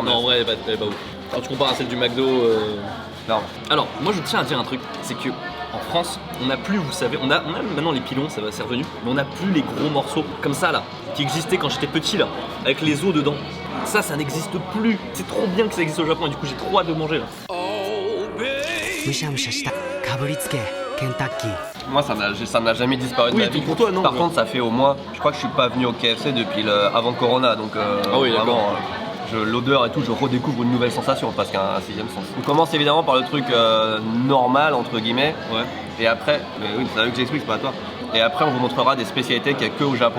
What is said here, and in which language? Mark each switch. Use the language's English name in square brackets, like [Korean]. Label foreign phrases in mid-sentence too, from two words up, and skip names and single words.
[French] non, en vrai, elle est pas ouf. Quand tu compares à celle du McDo. Non. Alors, moi, je tiens à dire un truc, c'est que en France, on n'a plus, vous savez, on a maintenant les pilons, c'est revenu, mais on n'a plus les gros morceaux comme ça là, qui existaient quand j'étais petit là, avec les os dedans. Ça n'existe plus. C'est trop bien que ça existe au Japon et du coup, j'ai trop hâte de manger là. [Japanese] むしゃむしゃしたかぶりつけケンタッキー [French] Moi, ça n'a jamais disparu de Oui, ma vie. pour toi, non. Par contre, ça fait au moins, je crois que je suis pas venu au KFC depuis avant Corona, donc Ah oui, d'accord. vraiment, l'odeur et tout, je redécouvre une nouvelle sensation, parce qu'un sixième sens. On commence évidemment par le truc normal entre guillemets, Ouais. et après, mais oui, c'est à eux que j'explique, c'est pas à toi. Et après, on vous montrera des spécialités qu'il n'y a que au Japon.